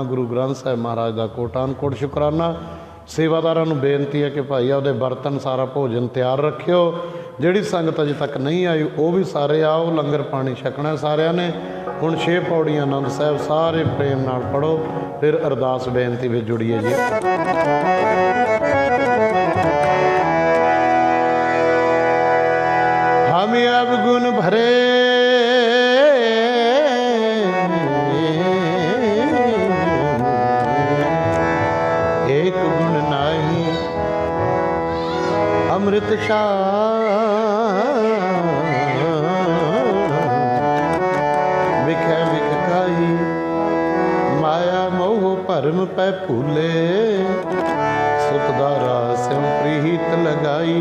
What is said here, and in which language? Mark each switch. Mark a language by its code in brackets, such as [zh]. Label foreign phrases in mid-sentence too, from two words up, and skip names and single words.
[pa] ਗੁਰੂ ਗ੍ਰੰਥ ਸਾਹਿਬ ਮਹਾਰਾਜ ਦਾ ਕੋਟਾਨ ਕੋਟ ਸ਼ੁਕਰਾਨਾ। ਸੇਵਾਦਾਰਾਂ ਨੂੰ ਬੇਨਤੀ ਹੈ ਕਿ ਭਾਈ ਆਪਦੇ ਬਰਤਨ, ਸਾਰਾ ਭੋਜਨ ਤਿਆਰ ਰੱਖਿਓ। ਜਿਹੜੀ ਸੰਗਤ ਅਜੇ ਤੱਕ ਨਹੀਂ ਆਈ ਉਹ ਵੀ ਸਾਰੇ ਆਓ, ਲੰਗਰ ਪਾਣੀ ਛਕਣਾ ਸਾਰਿਆਂ ਨੇ। ਹੁਣ 6 ਪੌੜੀਆਂ ਆਨੰਦ ਸਾਹਿਬ ਸਾਰੇ ਪ੍ਰੇਮ ਨਾਲ ਪੜ੍ਹੋ, ਫਿਰ ਅਰਦਾਸ ਬੇਨਤੀ ਵਿੱਚ ਜੁੜੀਏ ਜੀ। ਹਮ ਅਬ ਗੁਣ ਭਰੇ ਏਕ ਗੁਣ ਨਾਹੀ, ਅੰਮ੍ਰਿਤ ਵਿਖੈ ਵਿਖ ਖਾਈ, ਮਾਇਆ ਮੋਹ ਭਰਮ ਪੈ ਭੂਲੇ, ਸੁਤਦਾਰਾ ਸਿਮ ਪ੍ਰੀਤ ਲਗਾਈ।